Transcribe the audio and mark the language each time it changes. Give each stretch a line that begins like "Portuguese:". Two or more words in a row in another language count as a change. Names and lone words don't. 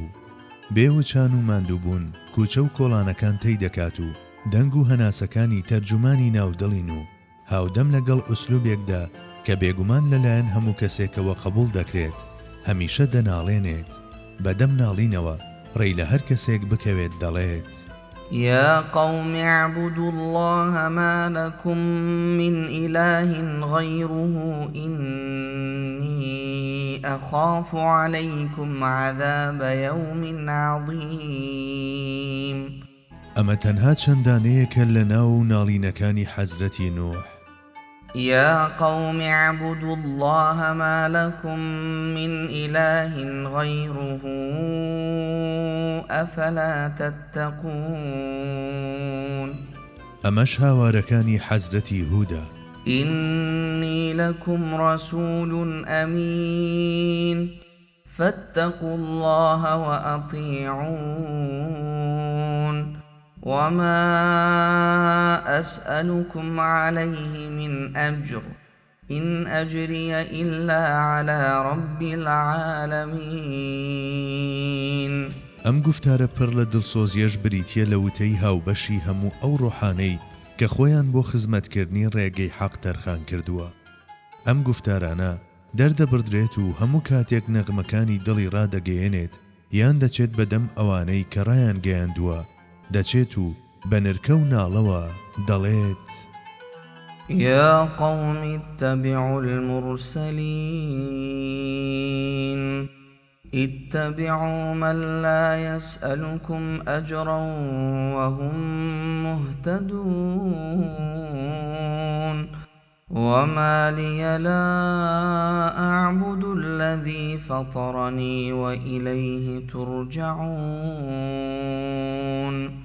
Central Kurdish: بێوچان و ماندووبوون کوچە و کۆڵانەکان تێی دەکات و دەنگ و هەناسەکانی تەرجمانی ناودڵین و هاودەم لەگەڵ ئوسلوبێکدا کە بێگومان لەلایەن هەموو کەسێکەوە قبول دەکرێت هەمیشە دەناڵێنێت. بەدەم ناڵینەوە ڕێی لە هەر کەسێک بکەوێت دەڵێت
Arabic: يا قوم اعبدوا الله ما لكم من إله غيره إني أخاف عليكم عذاب يوم عظيم.
Central Kurdish: ئەمە تەنها چەندانەیەکە لە ناو ناڵینەکانی حەزرەتی نوح.
Arabic: يا قوم اعبدوا الله ما لكم من إله غيره أفلا تتقون.
Central Kurdish: ئەمەش هاوارەکانی حەزرەتی هوودە.
Arabic: إني لكم رسول أمين فاتقوا الله وأطيعون وما أسألكم عليه من أجر إن أجري إلا على رب العالمين.
Central Kurdish: ئەم گوفتارە پڕ لە دڵسۆزیەش بریتیە لە وتەی هاوبەشی هەموو ئەو ڕۆحانەی کە خۆیان بۆ خزمەتکردنی ڕێگەی حەق تەرخان کردووە. ئەم گوفتارانە دەردەبردرێت و هەموو کاتێک نەغمەکانی دڵی ڕادەگەیەنێت یان دەچێت بەدەم ئەوانەی کە ڕایان گەیاندووە دەچێت و بە نرکە و ناڵەوە دەڵێت:
Arabic: يا قوم اتبعوا المرسلين اتبعوا من لا يسألكم أجرا وهم مهتدون وما لي لا أعبد الذي فطرني وإليه ترجعون.